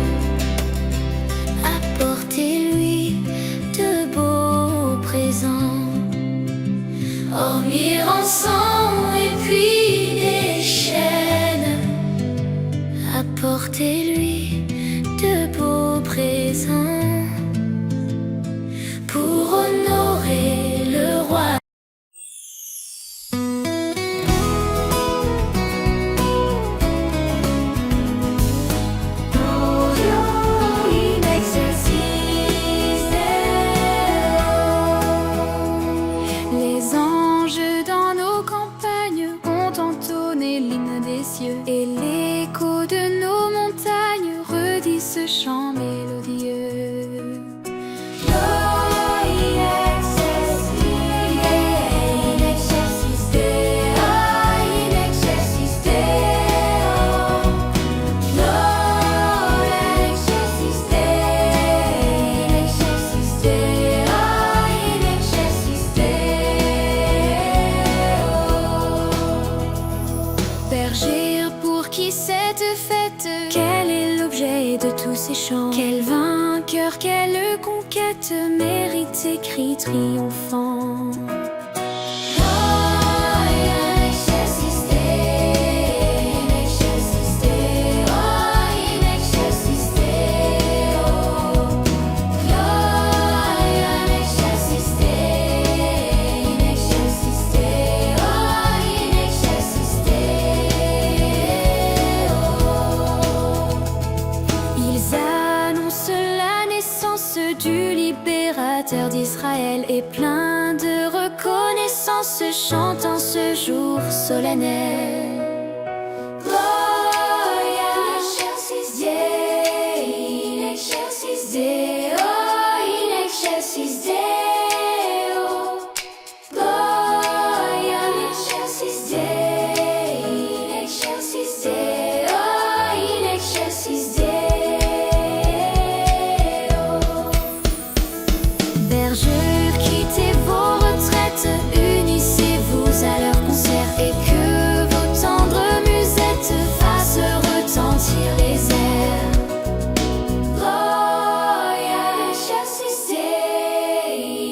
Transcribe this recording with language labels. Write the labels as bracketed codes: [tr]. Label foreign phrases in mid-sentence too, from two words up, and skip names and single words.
[fr] Apportez-lui de beaux présents, ornir en sang et puis des chaînes. Apportez-lui de beaux présents pour honorer le roi. [la] Glorio in excelsis Deo. [fr] Les anges dans nos campagnes ont entonné l'hymne des cieux, et l'écho de nos montagnes redit ce chant mélodieux. [la] In excelsis Deo, in excelsis Deo. Gloria in excelsis Deo, in excelsis Deo. [fr] Bergère, pour qui cette fête, quel est l'objet de tous ces chants? Quel vainqueur, quelle conquête mérite ces cris triomphants? [la] Gloria in excelsis Deo, in excelsis Deo, in excelsis Deo. Gloria in excelsis Deo, in excelsis Deo, in excelsis Deo. [fr] Ils annoncent la naissance du libérateur d'Israël, et plein de reconnaissance chantant ce jour solennel. [la] Gloria in excelsis Deo, in excelsis Deo, in excelsis Deo. Gloria in excelsis Deo, in excelsis Deo, in excelsis Deo. [fr] Bergeurs, quittez vos retraites, unissez-vous à leur concert, et que vos tendres musettes fassent retentir les airs. [la] Gloria in excelsis Deo,